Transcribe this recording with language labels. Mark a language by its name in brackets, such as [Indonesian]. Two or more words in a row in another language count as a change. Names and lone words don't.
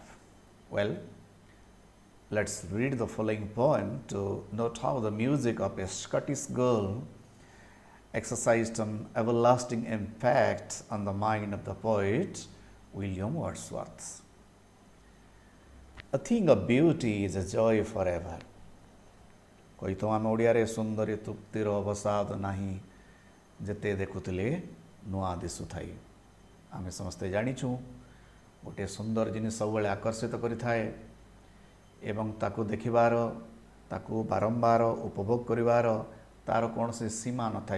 [English] Well, let's read the following poem to note how the music of a Scottish girl exercised an everlasting impact on the mind of the poet William Wordsworth. A thing of beauty is a joy forever. [Odia] କହିତ ଆମେ ଓଡ଼ିଆରେ ସୁନ୍ଦରୀ ତୃପ୍ତିର ଅବସାଦ ନାହିଁ ଯେତେ ଦେଖୁଥିଲେ ନୂଆ ଦିଶୁଥାଏ. ଆମେ ସମସ୍ତେ ଜାଣିଛୁ ଗୋଟିଏ ସୁନ୍ଦର ଜିନିଷ ସବୁବେଳେ ଆକର୍ଷିତ କରିଥାଏ ଏବଂ ତାକୁ ଦେଖିବାର, ତାକୁ ବାରମ୍ବାର ଉପଭୋଗ କରିବାର ତାର କୌଣସି ସୀମା ନଥାଏ.